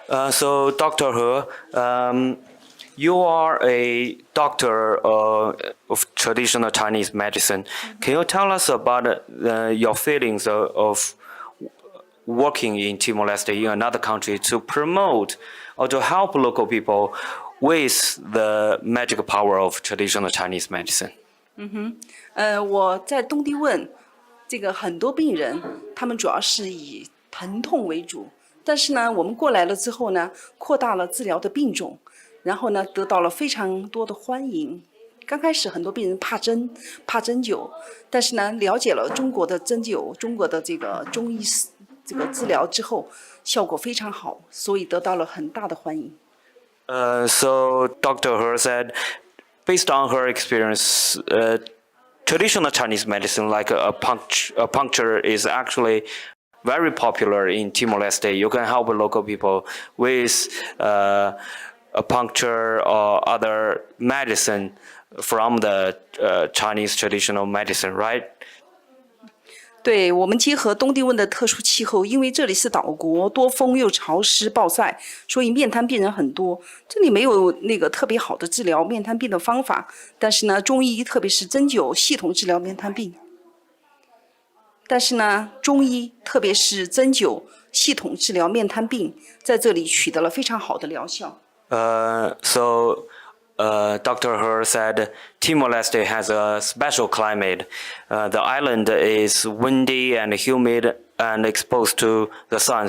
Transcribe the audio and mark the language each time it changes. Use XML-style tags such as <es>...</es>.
<en>So, Dr. He, you are a doctor of traditional Chinese medicine. Can you tell us about your feelings of working in Timor-Leste, in another country, to promote or to help local people with the magic power of traditional Chinese medicine?</en> <zh>我在东帝汶，这个很多病人，他们主要是以疼痛为主，但是呢，我们过来了之后呢，扩大了治疗的病种，然后呢，得到了非常多的欢迎。刚开始很多病人怕针灸，但是呢，了解了中国的针灸，中国的这个中医这个治疗之后，效果非常好，所以得到了很大的欢迎。</zh> <en>So Dr. He said, based on her experience, traditional Chinese medicine like acupuncture is actually very popular in Timor-Leste. You can help local people with acupuncture or other medicine from the Chinese traditional medicine, right?</en> <zh>对，我们结合东帝汶的特殊气候，因为这里是岛国，多风又潮湿暴晒，所以面瘫病人很多。这里没有那个特别好的治疗面瘫病的方法，但是呢，中医特别是针灸系统治疗面瘫病。但是呢，中医特别是针灸系统治疗面瘫病，在这里取得了非常好的疗效。</zh> <en>Dr. He said Timor-Leste has a special climate. The island is windy and humid and exposed to the sun.</en>